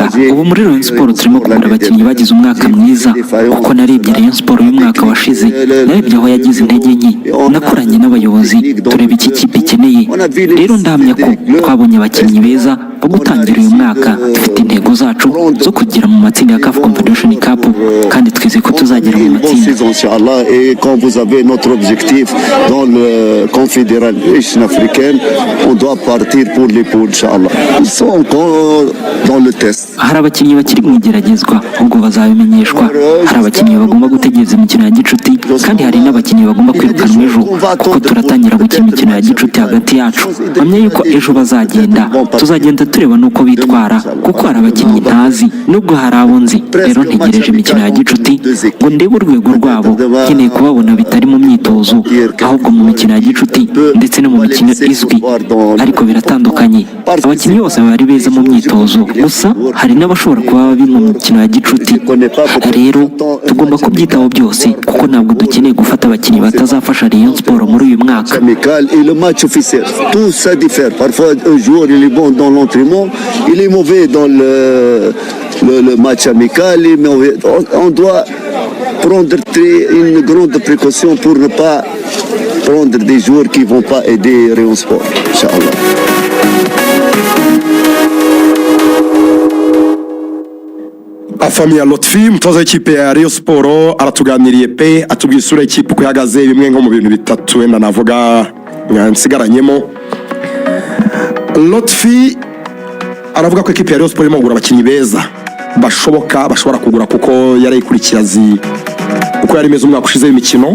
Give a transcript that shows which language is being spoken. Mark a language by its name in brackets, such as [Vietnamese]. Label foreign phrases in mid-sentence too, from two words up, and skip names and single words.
[Kinyarwanda] ubu muri Rayon Sport turimo kugura abakinnyi bagize umwaka mwiza kuko narebye Rayon Sport y'umwaka washize, narebye aho yagize intege nke, nakoranye n'abayobozi tureba iki kipe ikeneye, rero ndahamya ko twabonye abakinnyi beza bo gutangira uyu mwaka. dufite intego zacu zo kugera mu matsinda ya CAF Confederation Cup kandi twizeye ko tuzagera mu matsinda. [French] Et quand vous avez notre objectif dans le Confédération africaine, on doit partir pour les poules, Inch'Allah. Ils sont encore dans le test. [Kinyarwanda] hari abakinnyi bakiri mu igeragezwa ubwo bazabimenyeshwa, hari abakinnyi bagomba gutegereza imikino ya gicuti kandi hari n'abakinnyi bagomba kwirukanwa ejo kuko turatangira gukina imikino ya gicuti hagati yacu. mpamya yuko ejo bazagenda, tuzagenda tureba n'uko bitwara kuko hari abakinnyi ntazi nubwo hari abo nzi, rero ntegereje imikino ya gicuti ngo ndebe urwego rwabo, nkeneye kubabona bitari mu myitozo ahubwo mu mikino ya gicuti ndetse no mu mikino izwi, ariko biratandukanye. abakinnyi bose bari beza mu myitozo gusa hari n'abashobora kuba babi mu mikino ya gicuti, rero tugomba kubyitaho byose kuko ntabwo dukeneye gufata abakinnyi batazafasha Rayon Sport muri uyu mwaka. [French] Et le match officiel, tout ça diffère. Parfois un joueur il est bon dans l'entraînement, il est mauvais dans le match amical, mais on doit prendre une grande précaution pour ne pas prendre des joueurs qui ne vont pas aider Rayon Sport, Inch'Allah. [Kinyarwanda] Famille ya Lotfi umutoza w'ikipe ya Rayon Sport aratuganiriye pe atubwiye isura y'ikipe uko ihagaze, bimwe nko mu bintu bitatu wenda navuga nsigaranyemo. Lotfi aravuga ko ikipe ya Rayon Sport irimo kugura abakinnyi beza bashobora kugura kuko yarayikurikiye azi uko yari imeze umwaka ushize w'imikino.